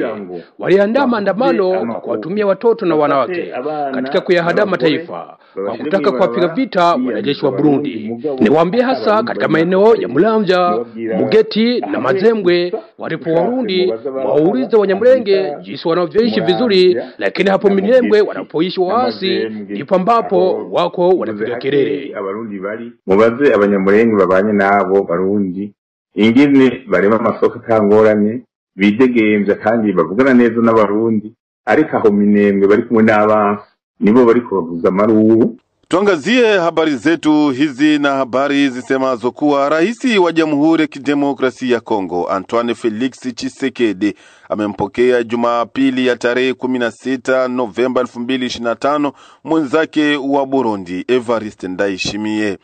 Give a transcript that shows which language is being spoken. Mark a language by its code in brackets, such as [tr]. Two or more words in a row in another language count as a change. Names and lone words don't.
[sw] Waliandaa maandamano kwa kuwatumia watoto na wanawake katika kuyahada mataifa kwa kutaka kuwapiga vita wanajeshi wa Burundi. Niwaambie hasa katika maeneo ya Muramvya, Mugeti na Mazembwe, walipo Warundi waulize Wanyamulenge jinsi wanavyoishi vizuri, lakini hapo Minembwe wanapoishi waasi ndipo ambapo wako wanapiga kelele. [rn] Abarundi bari mubaze Abanyamulenge babanye nabo Barundi ingene barema amasoko kangorane bidegemvya kandi bavugana neza n'Abarundi, ariko aho Minembwe bari kumwe n'abansi nibo bari kubavuza marubu. [sw] Tuangazie habari zetu hizi na habari zisemazo kuwa Rais wa Jamhuri ya Kidemokrasia ya Kongo Antoine Felix Tshisekedi amempokea Jumapili ya tarehe 16 Novemba 2025 mwenzake wa Burundi Evariste Ndayishimiye.